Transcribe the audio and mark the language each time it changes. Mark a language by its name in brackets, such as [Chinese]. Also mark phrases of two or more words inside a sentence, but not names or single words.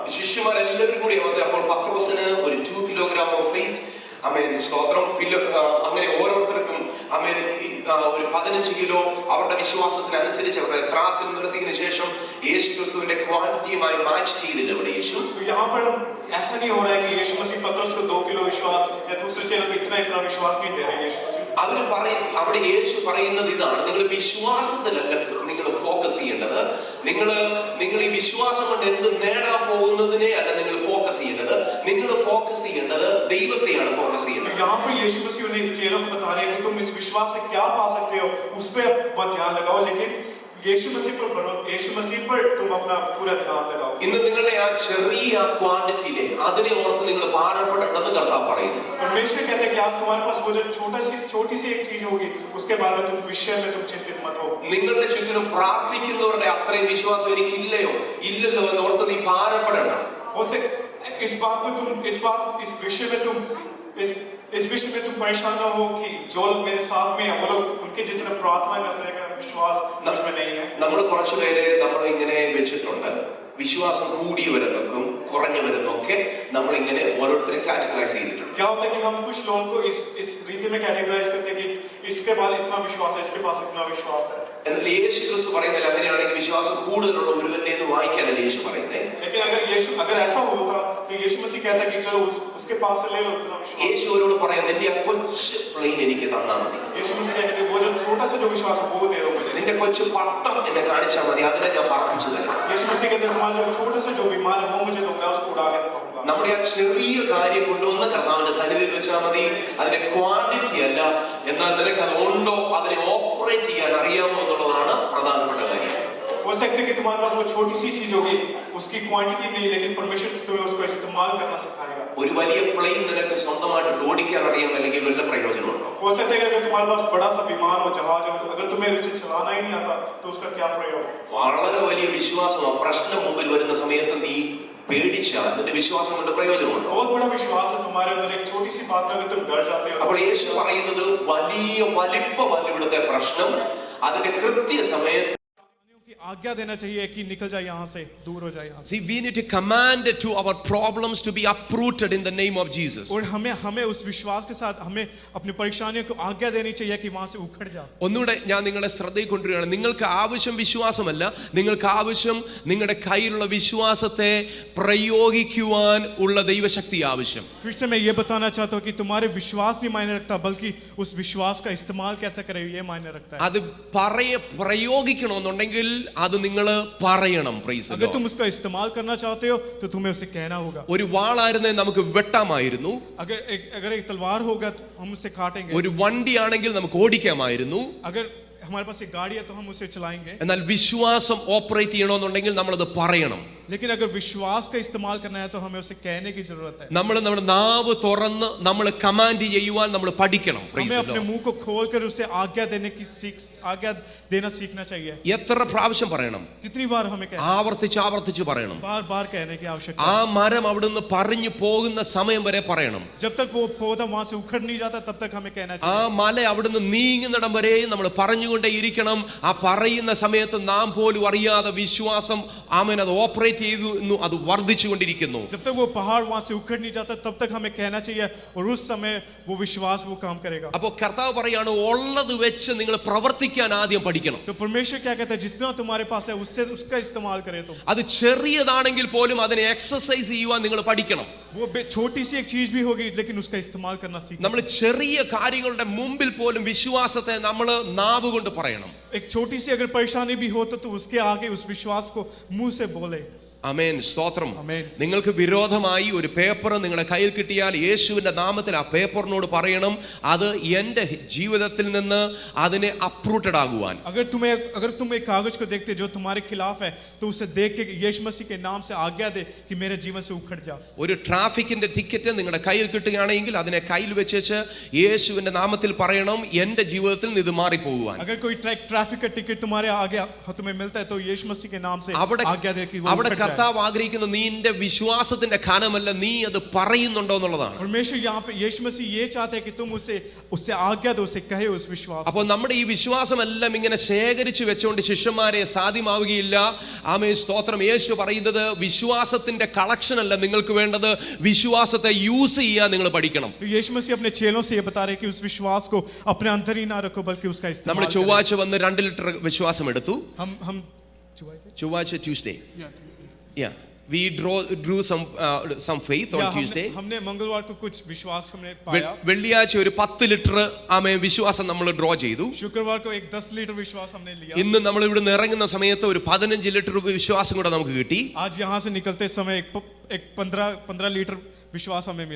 [Malayalam] ശിഷ്യന്മാരെല്ലാവരും കൂടി വന്നത്. അപ്പോൾ പത്രോസിന് ഒരു 2 [English] kilogram of faith, [Malayalam] അമേൻ സ്തോത്രം, അങ്ങനെ ഓരോരുത്തർക്കും അമേൻ ഒരു 15 കിലോ അവരുടെ വിശ്വാസത്തിനനുസരിച്ച് അവരുടെ ത്രാസിൽ നിർത്തിയതിനു ശേഷം യേശു ക്രിസ്തുവിന്റെ ക്വാണ്ടിറ്റിയുമായി മാച്ച് ചെയ്തില്ല ഇവിടെ യേശു. [Hindi] तो यहाँ पर हम ऐसा नहीं हो रहा है कि यीशु मसीह पतरस को 2 किलो विश्वास या दूसरे चेलों को इतना विश्वास नहीं दे रहे. यीशु मसीह [Malayalam] അവിടെ യേശു പറയുന്നത് ഇതാണ്, നിങ്ങൾ വിശ്വാസത്തിലല്ല നിങ്ങൾ ഫോക്കസ് ചെയ്യേണ്ടത്. നിങ്ങൾ ഈ വിശ്വാസം കൊണ്ട് എന്ത് നേടാൻ പോകുന്നതിനെ അല്ല നിങ്ങൾ ഫോക്കസ് ചെയ്യേണ്ടത്. നിങ്ങൾ ഫോക്കസ് ചെയ്യേണ്ടത് ദൈവത്തെയാണ് ഫോക്കസ് ചെയ്യേണ്ടത്. [Hindi] यहाँ पर यीशु मसीह उन्हें चेलों को बता रहे हैं कि तुम इस विश्वास से क्या पा सकते हो, उस पर मत ध्यान लगाओ, लेकिन यीशु मसीह पर तुम अपना पूरा ध्यान लगाओ. [Malayalam] ഇന്ന് നിങ്ങളുടെ ആ ചെറിയ ക്വാണ്ടിറ്റിയിലെ അതിനെ ഓർത്ത് നിങ്ങൾ ഭാരപ്പെടണമെന്ന് കർത്താവ് പറയുന്നു. [Hindi] परमेश्वर कहते हैं कि आज तुम्हारे पास वो जो छोटी सी एक चीज होगी, उसके बारे में तुम विषय में तुम चिंतित मत हो. [Malayalam] നിങ്ങളുടെ ചുറ്റിനും പ്രാർത്ഥിക്കുന്നവരുടെ അത്രയും വിശ്വാസം എനിക്കില്ലയോ ഇല്ലല്ലോ എന്ന് ഓർത്ത് നീ ഭാരപ്പെടണ്ട. [Hindi] इस विषय में तुम परेशान ना हो कि जो लोग मेरे साथ में वो लोग उनके जितना प्रार्थना करने का विश्वास मुझमें नहीं है. [Malayalam] നമ്മൾ കുറച്ചുപേരെ നമ്മൾ ഇങ്ങനെ വെച്ചിട്ടുണ്ട്, വിശ്വാസം കൂടിയവരെന്നൊക്കെ കുറഞ്ഞവരെന്നൊക്കെ നമ്മൾ ഇങ്ങനെ ഓരോരുത്തരെ കാറ്റഗറൈസ് ചെയ്തിട്ടുണ്ട്. [Hindi] क्या होता है कि हम कुछ लोगों को इस रीति में कैटेगराइज करते हैं कि इसके बाद इतना विश्वास है, इसके पास इतना विश्वास है. [Malayalam] എന്നാൽ യേശു ക്രിസ്തു പറയുന്നില്ല അങ്ങനെയാണെങ്കിൽ വിശ്വാസം കൂടുതലുള്ള ഒരുവന്റെ എന്ന് വായിക്കാനല്ല യേശു പറയുന്നത്. [Hindi] लेकिन अगर ऐसा होता तो यीशु मसीह कहता है कि चलो उसके पास से ले लो इतना विश्वास. [Malayalam] യേശു അവരോട് പറയുന്നത് നിന്റെ ആ കൊച്ചു പ്ലെയിൻ എനിക്ക് തന്നാൽ മതി. [Hindi] यीशु मसीह कहते हैं वो जो छोटा सा जो विश्वास है वो दे दो मुझे. [Malayalam] നിന്റെ കൊച്ചു പട്ടം എന്നെ കാണിച്ചാൽ മതി, അതിനെ ഞാൻ പറപ്പിച്ചു തരാം. [Hindi] यीशु मसीह कहते हैं तुम्हारा जो छोटा सा जो विमान है वो मुझे दो, मैं उसको उड़ा के दिखाऊंगा. [Malayalam] നമ്മുടെ ആ ചെറിയ കാര്യം കൊണ്ടുവന്ന് കർത്താവിന്റെ സന്നിധിയിൽ വെച്ചാൽ മതി. അതിന്റെ ക്വാണ്ടിറ്റി അല്ല, എന്നാൽ നിനക്ക് അത് ഉണ്ടോ, അതിനെ ഓപ്പറേറ്റ് ചെയ്യാൻ അറിയാമോ എന്നുള്ളതാണ് പ്രധാനപ്പെട്ട കാര്യം. [Hindi] हो सकता है कि तुम्हारे पास वो छोटी सी चीज होगी, उसकी क्वांटिटी नहीं, लेकिन परमेश्वर तुम्हें उसको इस्तेमाल करना सिखाएगा. [Malayalam] ഒരു വലിയ പ്ലെയിൻ നിനക്ക് സ്വന്തമായിട്ട് ഓടിക്കാൻ അറിയാം, അല്ലെങ്കിൽ വല്ല പ്രയോജനമുണ്ടോ? [Hindi] हो सकता है कि अगर तुम्हारे पास बड़ा सा विमान हो, जहाज हो, अगर तुम्हें उसे चलाना ही नहीं आता तो उसका क्या प्रयोग? [Malayalam] വളരെ വലിയ വിശ്വാസമോ പ്രശ്നം മുമ്പിൽ വരുന്ന സമയത്ത് നീ പേടിച്ചാൽ നിന്റെ വിശ്വാസം കൊണ്ട് പ്രയോജനമുണ്ടോ? [Hindi] बहुत बड़ा विश्वास है तुम्हारे अंदर, एक छोटी सी बात में अगर तुम डर जाते हो. [Malayalam] അപ്പോൾ യേശു പറയുന്നത് വലിപ്പമല്ല ഇവിടുത്തെ പ്രശ്നം, അതിന്റെ കൃത്യസമയത്ത് [Hindi] आज्ञा देना चाहिए कि निकल जाए यहाँ से, दूर हो जाए यहाँ से. [English] See, we need to command to our problems to be uprooted in the name of Jesus. [Hindi] और हमें उस विश्वास के साथ हमें अपनी परेशानियों को आज्ञा देनी चाहिए कि वहाँ से उखड़ जाओ. [Malayalam] ഒന്നുകൂടെ ഞാൻ നിങ്ങളുടെ ശ്രദ്ധയിൽ കൊണ്ടുവരികയാണ്. നിങ്ങൾക്ക് ആവശ്യം വിശ്വാസമല്ല, നിങ്ങൾക്ക് ആവശ്യം നിങ്ങളുടെ കയ്യിലുള്ള വിശ്വാസത്തെ പ്രയോഗിക്കുവാൻ ഉള്ള ദൈവശക്തി ആവശ്യം. [Hindi] फिर से मैं ये बताना चाहता हूँ कि तुम्हारे विश्वास नहीं मायने रखता, बल्कि उस विश्वास का इस्तेमाल कैसे करें ये मायने रखता है. [Malayalam] അത് പ്രയോഗിക്കണമെന്നുണ്ടെങ്കിൽ അത് നിങ്ങൾ പറയണം. പ്രൈസ് [Hindi] अगर तुम उसका इस्तेमाल करना चाहते हो तो तुम्हें उसे कहना होगा. [Malayalam] ഒരു വാളായിരുന്നെ നമുക്ക് വെട്ടാമായിരുന്നു, [Hindi] अगर एक तलवार होगा तो हम उसे काटेंगे. [Malayalam] ഒരു വണ്ടിയാണെങ്കിൽ നമുക്ക് ഓടിക്കാമായിരുന്നു. [Hindi] अगर हमारे पास एक गाड़ी है तो हम उसे चलाएंगे. [Malayalam] എന്നാൽ വിശ്വാസം ഓപ്പറേറ്റ് ചെയ്യണമെന്നുണ്ടെങ്കിൽ നമ്മളത് പറയണം. [Hindi] लेकिन अगर विश्वास का इस्तेमाल करना है तो हमें उसे कहने की जरूरत है. [Malayalam] നമ്മൾ നമ്മുടെ നാവ് തുറന്ന് നമ്മൾ കമാൻഡ് ചെയ്യുവാൻ നമ്മൾ പഠിക്കണം. [Hindi] हमें अपने मुंह को खोलकर उसे आज्ञा देना सीखना चाहिए. [Malayalam] എത്ര പ്രാവശ്യം പറയണം? [Hindi] कितनी बार हमें कहना, [Malayalam] ആവർത്തിച്ച് പറയണം. [Hindi] बार कहने की आवश्यकता ആ है. [Malayalam] മരം അവിടുന്ന് പറഞ്ഞു പോകുന്ന സമയം വരെ പറയണം. [Hindi] जब तक वो पौधा वहां से उखड़ नहीं जाता तब तक हमें कहना ആ चाहिए. [Malayalam] മല അവിടുന്ന് നീങ്ങുന്നിടം വരെയും നമ്മൾ പറഞ്ഞുകൊണ്ടേ ഇരിക്കണം. ആ പറയുന്ന സമയത്ത് നാം പോലും അറിയാതെ വിശ്വാസം ആമേൻ അത് ഓപ്പറേറ്റ് ചെയ്തു, അത് വർദ്ധിച്ചുകൊണ്ടിരിക്കുന്നു. [Hindi] जब तक वो पहाड़ वहां से उखड़ नहीं जाता तब तक हमें कहना चाहिए, और उस समय वो विश्वास वो काम करेगा. [Malayalam] അപ്പോൾ കർത്താവ് പറയാണ് ഉള്ളത് വെച്ച് നിങ്ങൾ പ്രവർത്തിക്കാൻ ആദ്യം പഠിക്കണം. [Hindi] तो परमेश्वर क्या कहता है, जितना तुम्हारे पास है उससे उसका इस्तेमाल करे तुम. [Malayalam] അത് ചെറിയതാണെങ്കിൽ പോലും അതിനെ എക്സസൈസ് ചെയ്യുവാൻ നിങ്ങൾ പഠിക്കണം. [Hindi] वो छोटी सी एक चीज भी होगी लेकिन उसका इस्तेमाल करना सीखना. [Malayalam] നമ്മൾ ചെറിയ കാര്യങ്ങളുടെ മുമ്പിൽ പോലും വിശ്വാസത്തെ നമ്മൾ നാവ് കൊണ്ട് പറയണം. [Hindi] एक छोटी सी अगर परेशानी भी हो तो उसके आगे उस विश्वास को मुंह से बोले. [Malayalam] ആമേൻ, സ്തോത്രം. ആമേൻ. നിങ്ങൾക്ക് വിരോധമായി ഒരു പേപ്പർ നിങ്ങളുടെ കയ്യിൽ കിട്ടിയാൽ യേശുവിന്റെ നാമത്തിൽ ആ പേപ്പറിനോട് പറയണം, അത് എൻ്റെ ജീവിതത്തിൽ നിന്ന് അതിനെ അപ്രൂട്ടഡ് ആകുവാൻ. [Hindi] अगर तुम एक कागज को देखते जो तुम्हारे खिलाफ है तो उसे देख के यीशु मसीह के नाम से आज्ञा दे कि मेरे जीवन से उखड़ जा. [Malayalam] ഒരു ട്രാഫിക്കിന്റെ ടിക്കറ്റ് നിങ്ങളുടെ കയ്യിൽ കിട്ടുകയാണെങ്കിൽ അതിനെ കയ്യിൽ വെച്ച് യേശുവിന്റെ നാമത്തിൽ പറയണം, എൻ്റെ ജീവിതത്തിൽ നിന്ന് ഇത് മാറിപ്പോകുവാൻ. [Hindi] अगर कोई ट्रैफिक का टिकट तुम्हारे आगे तुम्हें मिलता है तो यीशु मसीह के नाम से आज्ञा दे कि वो उखड़ जाए. [Malayalam] കർത്താവ് ആഗ്രഹിക്കുന്ന നിന്റെ വിശ്വാസത്തിന്റെ ഖനമല്ല, നീ അത് പറയുന്നുണ്ടോ എന്നുള്ളതാണ്. [Hindi] परमेश्वर यहाँ पे यीशु मसीह ये चाहते हैं कि तुम उससे आज्ञा दो, उसे कहे उस विश्वास. [Malayalam] അപ്പോൾ നമ്മുടെ ഈ വിശ്വാസമെല്ലാം ഇങ്ങനെ ശേഖരിച്ചു വെച്ചുകൊണ്ട് ശിഷ്യന്മാരെ സാധ്യമാവുകയില്ല. ആമേൻ, സ്തോത്രം. യേശു പറയുന്നത് വിശ്വാസത്തിന്റെ കളക്ഷൻ അല്ല നിങ്ങൾക്ക് വേണ്ടത്, വിശ്വാസത്തെ യൂസ് ചെയ്യാൻ നിങ്ങൾ പഠിക്കണം. [Hindi] तो यीशु मसीह अपने चेलों से ये बता रहे हैं कि उस विश्वास को अपने अंदर ही ना रखो बल्कि उसका इस्तेमाल. [Malayalam] നമ്മൾ ചൊവ്വാഴ്ച വന്ന് 2 ലിറ്റർ വിശ്വാസം എടുത്തു. [Hindi] हम [English] ചൊവ്വാഴ്ച ട്യൂസ്ഡേ we drew some faith on Tuesday. [Hindi] हमने मंगलवार को कुछ विश्वास हमने पाया. [Malayalam] വെള്ളിയാഴ്ച ഒരു 10 ലിറ്റർ വിശ്വാസം നമ്മൾ ഡ്രോ ചെയ്തു. [Hindi] शुक्रवार को एक 10 लीटर विश्वास हमने लिया. [Malayalam] ഇന്ന് നമ്മൾ ഇവിടുന്ന് ഇറങ്ങുന്ന സമയത്ത് ഒരു 15 ലിറ്റർ വിശ്വാസം കൂടെ നമുക്ക് കിട്ടി. [Hindi] आज यहाँ से निकलते समय एक 15 लीटर विश्वास हमें मिला.